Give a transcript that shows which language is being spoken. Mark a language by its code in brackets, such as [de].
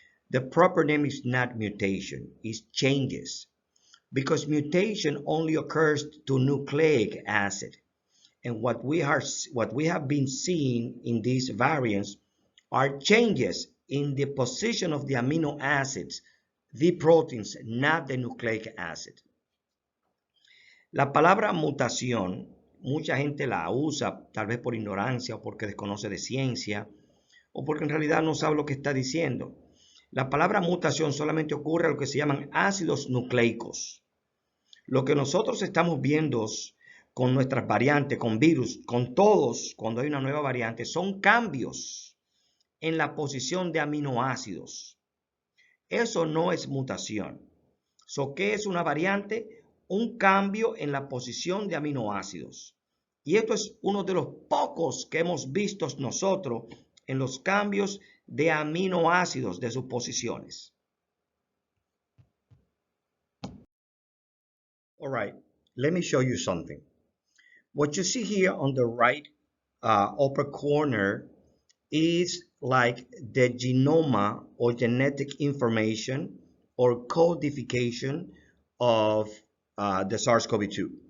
[en] The proper name is not mutation, it's changes, because mutation only occurs to nucleic acid. And what we have been seeing in these variants are changes in the position of the amino acids, the proteins, not the nucleic acid. [es] La palabra mutación, mucha gente la usa tal vez por ignorancia o porque desconoce de ciencia o porque en realidad no sabe lo que está diciendo. La palabra mutación solamente ocurre a lo que se llaman ácidos nucleicos. Lo que nosotros estamos viendo con nuestras variantes, con virus, con todos, cuando hay una nueva variante, son cambios en la posición de aminoácidos. Eso no es mutación. ¿Qué es una variante? Un cambio en la posición de aminoácidos. Y esto es uno de los pocos que hemos visto nosotros en los cambios de aminoácidos de sus posiciones. [en] All right, let me show you something. What you see here on the right upper corner is like the genome or genetic information or codification of the SARS-CoV-2.